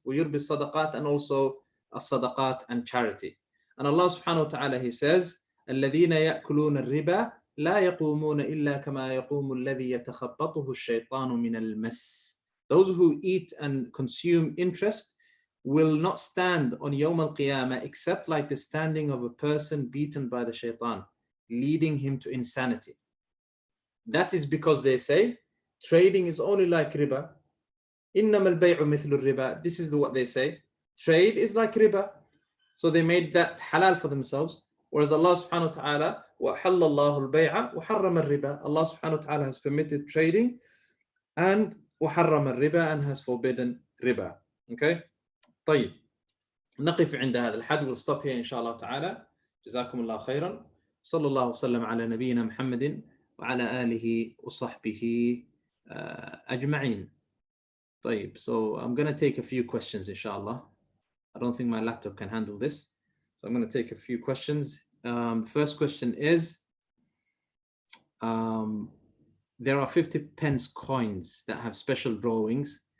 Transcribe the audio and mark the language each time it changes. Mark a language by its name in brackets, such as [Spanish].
[Arabic] وَيُرْبِي الصَّدَقَاتِ, [English] and also as-sadaqat and charity. And Allah subhanahu wa ta'ala, He says, [Arabic] الَّذِينَ يَأْكُلُونَ الرِّبَى لَا يَقُومُونَ إِلَّا كَمَا يَقُومُ الَّذِي يَتَخَبَّطُهُ الشَّيْطَانُ مِنَ الْمَسِّ. [English] Those who eat and consume interest will not stand on Yawm al-Qiyamah except like the standing of a person beaten by the shaitan, leading him to insanity. That is because they say trading is only like riba. [Arabic] إِنَّمَا الْبَيْعُ مِثْلُ الرِّبَى. [English] This is what they say. Trade is like riba. So they made that halal for themselves. Whereas Allah subhanahu wa ta'ala, [Arabic] وَحَلَّ اللَّهُ الْبَيْعَ وَحَرَّمَ الرِّبَى. [English] Allah subhanahu wa ta'ala has permitted trading and [Arabic] وحرم الربا, [English] and has forbidden riba. [Arabic] Okay. طيب نقف عند هذا الحد. [English] We'll stop here [Arabic] إن شاء الله تعالى. جزاكم الله خيرا. صلى الله وسلم على نبينا محمد وعلى آله وصحبه أجمعين. [English] طيب, so I'm going to take a few questions inshallah. I don't think my laptop can handle this, so I'm going to take a few questions. The first question is, there are 50 pence coins that have special drawings.